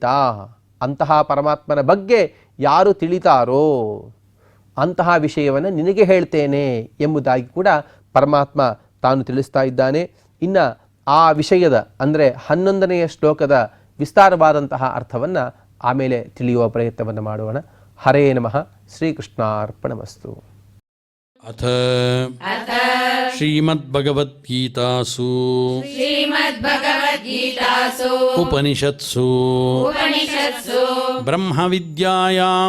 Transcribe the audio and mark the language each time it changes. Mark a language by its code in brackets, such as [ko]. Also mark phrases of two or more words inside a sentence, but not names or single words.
[kn] ಅಂತಹ ಪರಮಾತ್ಮನ ಬಗ್ಗೆ ಯಾರು ತಿಳಿತಾರೋ ಅಂತಹ ವಿಷಯವನ್ನು ನಿನಗೆ ಹೇಳ್ತೇನೆ ಎಂಬುದಾಗಿ ಕೂಡ ಪರಮಾತ್ಮ ತಾನು ತಿಳಿಸ್ತಾ ಇದ್ದಾನೆ. ಇನ್ನು ಆ ವಿಷಯದ ಅಂದರೆ 11ನೇ ಶ್ಲೋಕದ ವಿಸ್ತಾರವಾದಂತಹ ಅರ್ಥವನ್ನು ಆಮೇಲೆ ತಿಳಿಯುವ ಪ್ರಯತ್ನವನ್ನು ಮಾಡೋಣ. [sa] ಹರೇ ನಮಃ. ಶ್ರೀಕೃಷ್ಣಾರ್ಪಣಮಸ್ತು. ಅಥ ಶ್ರೀಮದ್ಭಗವದ್ಗೀತಾಸು श्रीमद्भगवद्गीतासु ಉಪನಿಷತ್ಸು उपनिषत्सु ಬ್ರಹ್ಮವಿದ್ಯಾಯಾಂ